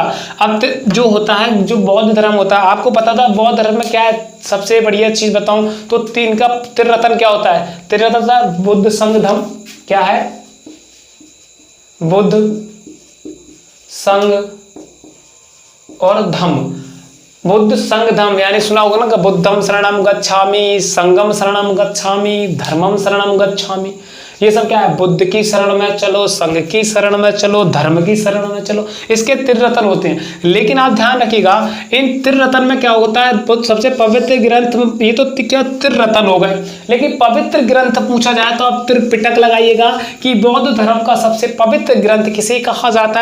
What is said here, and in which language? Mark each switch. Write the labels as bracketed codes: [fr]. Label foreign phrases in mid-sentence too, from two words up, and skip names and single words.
[hi] अब जो होता है, जो बौद्ध धर्म होता है, आपको पता था बौद्ध धर्म में क्या है? सबसे बढ़िया चीज बताऊं तो तीन का त्रिरत्न क्या होता है? त्रिरत्न बुद्ध, संघ, धम्म। क्या है? बुद्ध, संघ और धम्म। बुद्ध, संघ, धम्म, यानी सुना होगा ना कि [pi] बुद्धम शरणम गच्छामि, संघम शरणम गच्छामि, धर्मम शरणम गच्छामि। [hi] ये सब क्या है? बुद्ध की शरण में चलो, संघ की शरण में चलो, धर्म की शरण में चलो। इसके त्रिरत्न होते हैं। लेकिन आप ध्यान रखिएगा, इन त्रिरत्न में क्या होता है? सबसे पवित्र ग्रंथ, ये तो क्या त्रिरत्न हो गए, लेकिन पवित्र ग्रंथ पूछा जाए तो आप त्रिपिटक लगाइएगा कि बौद्ध धर्म का सबसे पवित्र ग्रंथ किसे कहा जाता है?